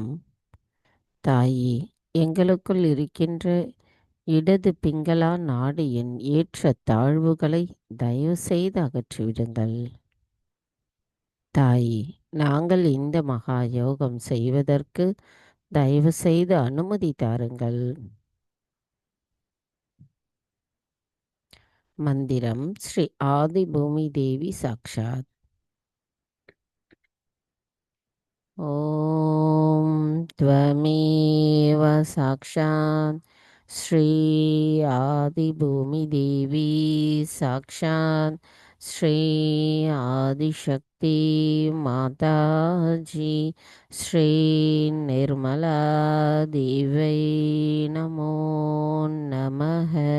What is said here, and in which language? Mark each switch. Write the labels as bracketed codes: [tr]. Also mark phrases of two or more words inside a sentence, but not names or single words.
[ta] தாயே, எங்களுக்குள் இருக்கின்ற இடது பிங்களா நாடியின் ஏற்ற தாழ்வுகளை தயவு செய்து அகற்றிவிடுங்கள். தாயே, நாங்கள் இந்த மகா யோகம் செய்வதற்கு தயவு செய்து அனுமதி தாருங்கள். மந்திரம் ஸ்ரீ ஆதி பூமி தேவி சாக்ஷாத். [sa] ஓம் त्वमेव साक्षात् श्री आदिभूमि देवी साक्षात् श्री आदिशक्ति माताजी श्री निर्मला देवै नमो नमः.